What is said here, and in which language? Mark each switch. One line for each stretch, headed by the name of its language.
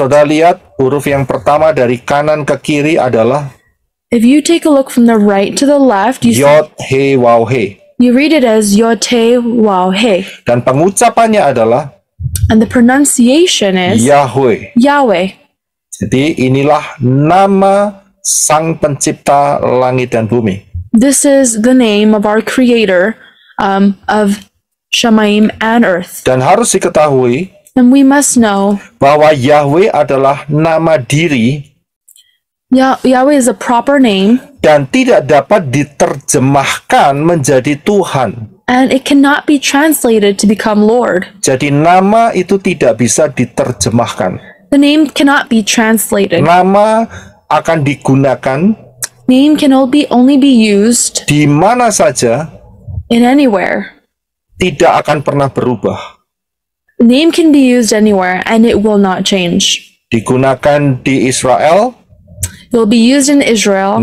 Indonesian: saudara lihat, huruf yang pertama dari kanan ke kiri adalah
English: If you take a look from the right to the left,
Indonesian: Yod, He, Waw, He.
English: you read it as Yote Wow He.
Indonesian: Dan pengucapannya adalah
English: And the pronunciation is
Indonesian: Yahweh.
English: Yahweh.
Indonesian: Jadi inilah nama Sang Pencipta langit dan bumi.
English: This is the name of our creator of Shamayim and earth.
Indonesian: Dan harus diketahui
English: And we must know
Indonesian: bahwa Yahweh adalah nama diri
English: Yahweh is a proper name
Indonesian: dan tidak dapat diterjemahkan menjadi Tuhan.
English: and it cannot be translated to become Lord.
Indonesian: Jadi nama itu tidak bisa diterjemahkan.
English: The name cannot be translated.
Indonesian: Nama akan digunakan
English: Name can only be used
Indonesian: di mana saja,
English: in anywhere.
Indonesian: tidak akan pernah berubah.
English: Name can be used anywhere and it will not change.
Indonesian: Digunakan di Israel,
English: It will be used in Israel.